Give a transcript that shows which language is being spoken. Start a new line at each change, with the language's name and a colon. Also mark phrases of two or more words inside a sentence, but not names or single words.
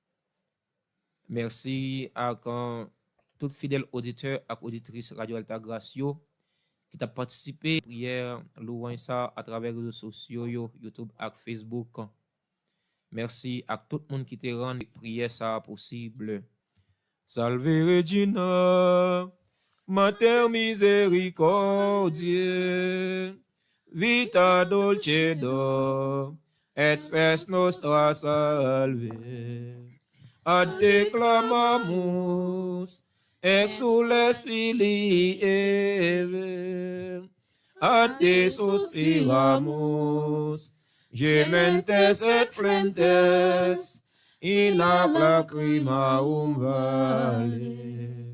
French: Merci à tout fidèle auditeur et auditrice Radio Altagrace qui a participé à la prière louant ça à travers les réseaux sociaux, YouTube et Facebook. Merci à tout le monde qui t'a rendu prière ça possible.
Latin: Salve Regina, Mater misericordiae, vita dulcedo, et spes nostra salve. Ad te clamamus, exules filii Eve, ad te suspiramus, gementes et flentes, in ac lacrimarum vale.